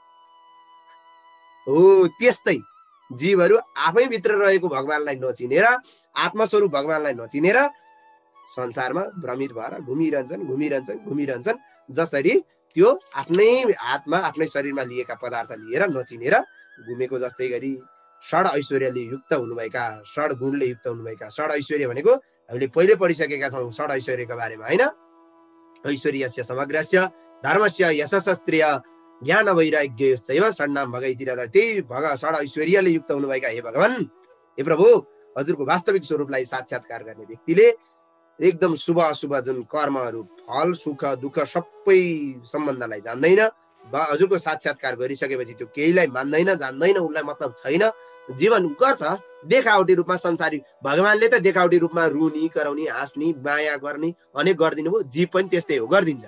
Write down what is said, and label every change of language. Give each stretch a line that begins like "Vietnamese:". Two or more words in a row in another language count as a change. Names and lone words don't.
Nepali: हो त्यस्तै जीवहरू आफै भित्र रहेको भगवानलाई नचिनेर, आत्मस्वरूप भगवानलाई नचिनेर संसारमा भ्रमित भएर घुमिरहन्छन्। जसरी त्यो आफ्नै हातमा आफ्नै शरीरमा लिएका पदार्थ लिएर नचिनेर घुमेको जस्तै गरी षड ऐश्वर्यले युक्त हुनुभएका, षड गुणले युक्त हुनुभएका, षड ऐश्वर्य भनेको हामीले पहिले पढिसकेका छौँ षड ऐश्वर्यको बारेमा, होइन?
Sanskrit: ऐश्वर्यस्य समग्रस्य धर्मस्य यशस्त्रिय ज्ञान वैराग्यश्चैव षड्नाम भगैतिर,
Nepali: त्यही षड ऐश्वर्यले युक्त हुनुभएका हे भगवान, हे प्रभु, हजुरको वास्तविक स्वरूपलाई साक्षात्कार गर्ने व्यक्तिले एकदम शुभ अशुभ जुन कर्महरू, फल, सुख, दुःख सबै सम्बन्धलाई जान्दैन। हजुरको साक्षात्कार गरिसकेपछि त्यो केहीलाई मान्दैन, जान्दैन, उसलाई मतलब छैन। जीवन गर्छ देखावटी रूपमा संसारी। भगवानले त देखावटी रूपमा रुनी, कराउने, हाँस्ने, माया गर्ने अनेक गरिदिनु भयो, जीव पनि त्यस्तै हो, गरिदिन्छ।